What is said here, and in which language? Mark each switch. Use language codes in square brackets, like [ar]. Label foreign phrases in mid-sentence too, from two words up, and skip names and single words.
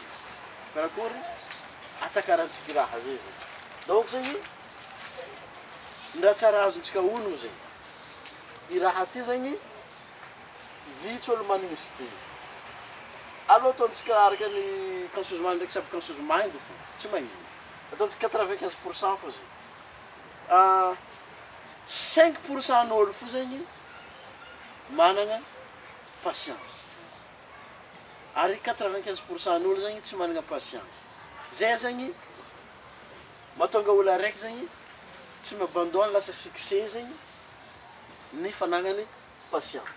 [mg] Karakory atakarantsika raha zay zegny. Donc zegny ndra tsara azontsika ologno zegny. I raha ty zegny vitsy olo manigny izy ty. Allo ataontsika araka ny [en] conscious-mind [mg] ndraiky [en] subconscious-mind [mg] fo, tsy magnino. Ataontsika 95% fo zegny. 5% n'olo fo zegny manana patience. Ary 95% n'olo zegny tsy manana patience. Zay zegny mahatonga olo araiky zegny tsy mabandôny lasa succès zegny ny fanagnany patience.